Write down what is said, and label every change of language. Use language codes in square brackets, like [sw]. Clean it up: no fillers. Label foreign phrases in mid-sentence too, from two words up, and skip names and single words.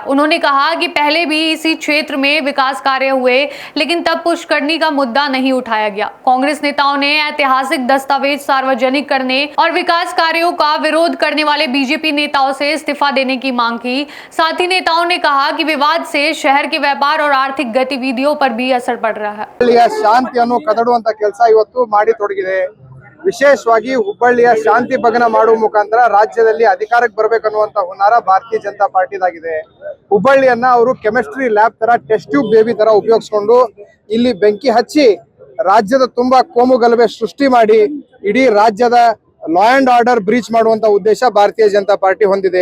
[hi] उन्होंने कहा कि पहले भी इसी क्षेत्र में विकास कार्य हुए, लेकिन तब पुष्करणी का मुद्दा नहीं उठाया गया। कांग्रेस नेताओं ने ऐतिहासिक दस्तावेज सार्वजनिक करने और विकास कार्यों का विरोध करने वाले बीजेपी नेताओं से इस्तीफा देने की मांग की। साथ ही नेताओं ने कहा कि विवाद से शहर के व्यापार और आर्थिक गतिविधियों पर भी असर पड़ रहा है। [kn] शांतिಯನ್ನು ಕದಡುವಂತ ಕೆಲಸ ಇವತ್ತು ಮಾಡಿ ತೊಡಗಿದೆ। ವಿಶೇಷವಾಗಿ ಹುಬ್ಬಳ್ಳಿಯ ಶಾಂತಿ ಭಂಗ ಮಾಡುವ ಮುಖಾಂತರ ರಾಜ್ಯದಲ್ಲಿ ಅಧಿಕಾರಕ್ಕೆ ಬರಬೇಕನ್ನುವಂತ ಹುನ್ನಾರ ಭಾರತೀಯ ಜನತಾ ಪಾರ್ಟಿದಾಗಿದೆ। ಹುಬ್ಬಳ್ಳಿಯನ್ನ ಅವರು [en] chemistry lab [kn] ತರ [en] test tube baby [kn] ತರ ಉಪಯೋಗಿಸಿಕೊಂಡು ಇಲ್ಲಿ ಬೆಂಕಿ ಹಚ್ಚಿ ರಾಜ್ಯದ ತುಂಬಾ ಕೋಮು ಗಲಭೆ ಸೃಷ್ಟಿ ಮಾಡಿ ಇಡೀ ರಾಜ್ಯದ [en] law and order breach [kn] ಮಾಡುವಂತ ಉದ್ದೇಶ ಭಾರತೀಯ ಜನತಾ ಪಾರ್ಟಿ ಹೊಂದಿದೆ।